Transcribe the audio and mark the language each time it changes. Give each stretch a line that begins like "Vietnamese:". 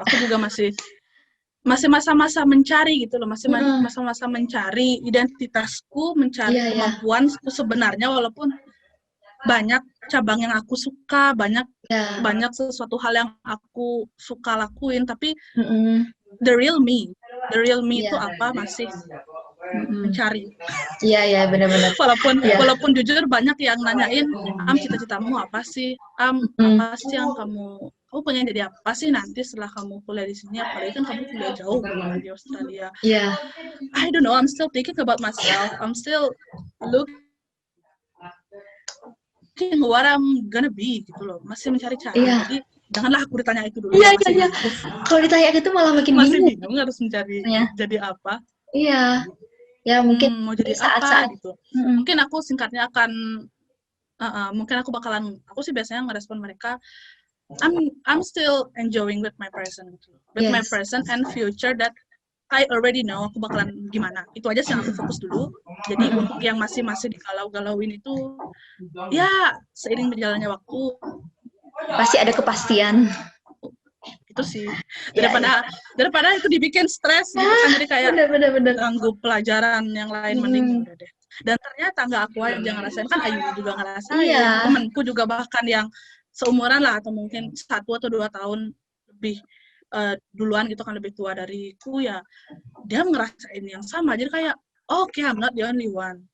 Indonesian: Aku juga masih masa-masa mencari gitu loh, masih masa-masa mencari identitasku, mencari kemampuanku sebenarnya, walaupun banyak cabang yang aku suka, banyak sesuatu hal yang aku suka lakuin, tapi
English: the real me
Indonesian: itu apa masih mencari. Iya, benar-benar. Walaupun jujur banyak yang nanyain, cita-citamu apa sih? Apa sih yang kamu pengen jadi apa sih nanti setelah kamu kuliah di sini? Apalagi kan kamu kuliah jauh di Australia.
English: I don't know, I'm still thinking about myself. I'm still looking what I'm gonna be
Indonesian: gitu loh. Masih mencari cara. Jadi janganlah aku ditanya itu dulu. Iya. Kalau ditanya itu malah makin masih bingung harus mencari jadi apa. Iya. Ya mungkin mau jadi apa gitu. Mungkin aku singkatnya mungkin aku sih biasanya ngerespon mereka,
English: I'm still enjoying with my present
Indonesian: gitu.
English: With my present and future that I already know
Indonesian: aku bakalan gimana. Itu aja sih yang aku fokus dulu. Jadi untuk yang masih digalau-galauin itu, ya seiring berjalannya waktu Pasti ada kepastian. itu sih. Ya, ya. Daripada itu dibikin stres gitu kan, jadi kayak Bener. ganggu pelajaran yang lain, mending ya udah deh. Dan ternyata nggak aku aja ngerasain, kan Ayu juga ngerasain, Iya. temenku juga bahkan yang seumuran lah, atau mungkin 1 atau 2 tahun lebih duluan gitu kan, lebih tua dariku, ya dia ngerasain yang sama. Jadi kayak,
English: okay, I'm not the only one.